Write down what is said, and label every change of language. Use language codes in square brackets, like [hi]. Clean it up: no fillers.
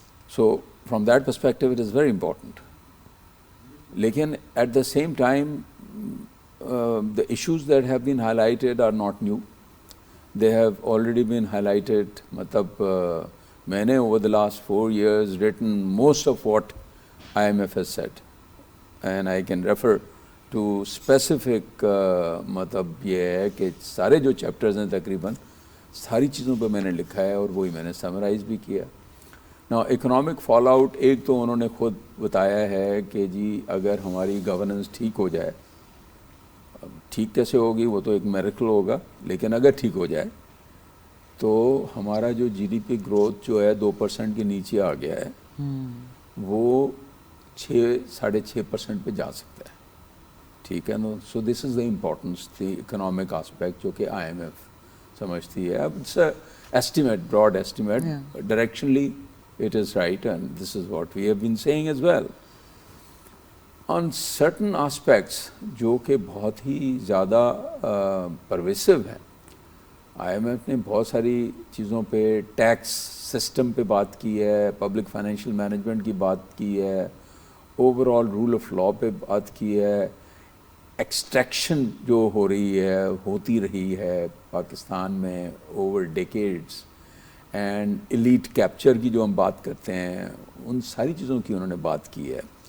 [en] So from that perspective, it is very important. Lekin at the same time, the issues that have been highlighted are not new. They have already been highlighted. [ur] میں نے [en] over the last 4 years written most of what IMF has said, and I can refer to specific [ur] مطلب یہ ہے کہ سارے جو chapters ہیں تقریباً ساری چیزوں پہ میں نے لکھا ہے اور وہی میں نے سمرائز بھی کیا. نا اکنامک فال آؤٹ, ایک تو انہوں نے خود بتایا ہے کہ جی اگر ہماری گورننس ٹھیک ہو جائے, ٹھیک کیسے ہوگی وہ تو ایک میریکل ہوگا, لیکن اگر ٹھیک ہو جائے تو ہمارا جو جی ڈی پی گروتھ جو ہے 2% کے نیچے آ گیا ہے, وہ 6.5% پہ جا سکتا ہے. ٹھیک ہے نا. [en] so this is the importance, the economic aspect [ur] جو کہ آئی ایم ایف سمجھتی ہے. [en] اب it's estimate, broad estimate, directionally it is right, and this is what we have been saying as well. On certain aspects [ur] جو کہ بہت ہی زیادہ پرویسو ہیں, آئی ایم ایف نے بہت ساری چیزوں پہ, ٹیکس سسٹم پہ بات کی ہے, پبلک فائنینشیل مینجمنٹ کی بات کی ہے, over all role of law پہ بات کی ہے, ایکسٹریکشن جو ہو رہی ہے, ہوتی رہی ہے پاکستان میں over decades, and elite capture کی جو ہم بات کرتے ہیں, ان ساری چیزوں کی انہوں نے بات کی ہے.